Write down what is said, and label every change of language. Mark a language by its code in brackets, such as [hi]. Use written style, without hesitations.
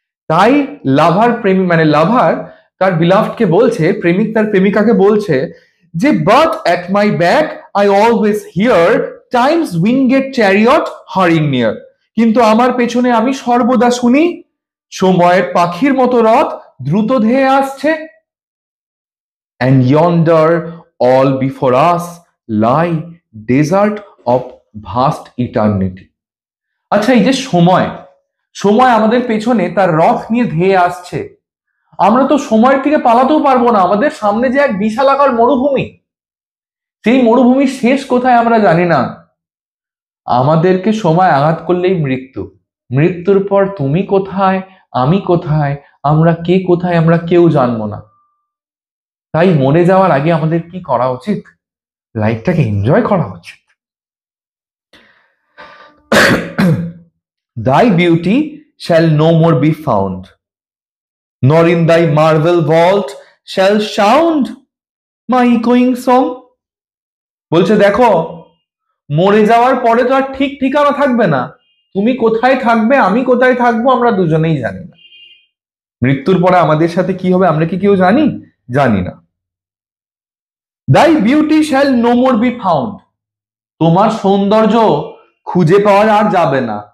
[bn] তাই লাভার প্রেমিক, মানে লাভার তার বিলাভডকে বলছে, প্রেমিক তার প্রেমিকাকে বলছে যে [en] But at my back I always hear time's winged chariot hurrying near. [bn] কিন্তু আমার পেছনে আমি সর্বদা শুনি সময়ের পাখির মতো রথ দ্রুত ধেয়ে আসছে। [en] and yonder all before us lie desert of vast eternity. [bn] আচ্ছা, এই যে সময়, সময় আমাদের পেছনে তার রথ নিয়ে ধেয়ে আসছে, আমরা তো সময়ের থেকে পালাতেও পারবো না। আমাদের সামনে যে এক বিশালাকার মরুভূমি, সেই মরুভূমির শেষ কোথায় আমরা জানি না। আমাদেরকে সময় আঘাত করলেই মৃত্যু, মৃত্যুর পর তুমি কোথায়, আমি কোথায়, আমরা কে কোথায়, আমরা কেউ জানবো না। তাই মরে যাওয়ার আগে আমাদের কি করা উচিত? লাইফটাকে এনজয় করা উচিত। [en] Thy beauty shall no more be found, nor in thy marble vault shall sound my echoing song. [bn] বলছে দেখো, মরে যাওয়ার পরে তো আর ঠিক ঠিকানা থাকবে না। তুমি কোথায় থাকবে, আমি কোথায় থাকবো, আমরা দুজনেই জানি না। মৃত্যুর পরে আমাদের সাথে কি হবে আমরা কি কেউ জানি? জানি না। [en] Thy beauty shall no more be found. [bn] তোমার সৌন্দর্য খুঁজে পাওয়া আর যাবে না।